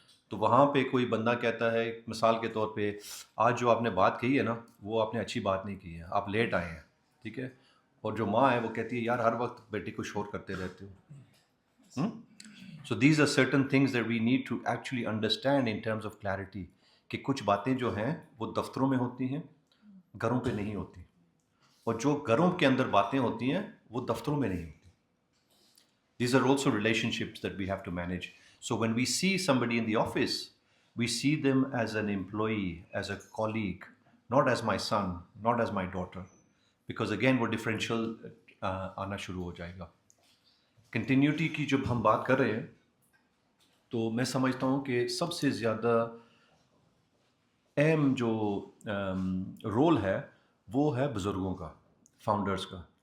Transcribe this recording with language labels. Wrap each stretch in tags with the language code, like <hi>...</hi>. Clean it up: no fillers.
<ur>تو وہاں پہ کوئی بندہ کہتا ہے مثال کے طور پہ آج جو آپ نے بات کہی ہے نا وہ آپ نے اچھی بات نہیں کی ہے, آپ لیٹ آئے ہیں, ٹھیک ہے, اور جو ماں ہے وہ کہتی ہے یار ہر وقت بیٹی کو شور کرتے رہتے ہو.</ur> <en>so these are certain things that we need to actually understand in terms of clarity</en> <ur>کہ کچھ باتیں جو ہیں وہ دفتروں میں ہوتی ہیں, گھروں پہ نہیں ہوتی, اور جو گھروں کے اندر باتیں ہوتی ہیں وہ دفتروں میں نہیں ہوتی.</ur> <en>These are also relationships that we have to manage. So when we see somebody in the office, we see them as an employee, as a colleague, not as my son, not as my daughter. Because again,</en> <ur>وہ differential آنا شروع ہو جائے گا. Continuity کی جب ہم بات کر رہے ہیں تو میں سمجھتا ہوں کہ سب سے زیادہ اہم جو رول ہے وہ ہے بزرگوں کا, فاؤنڈرز کا.</ur>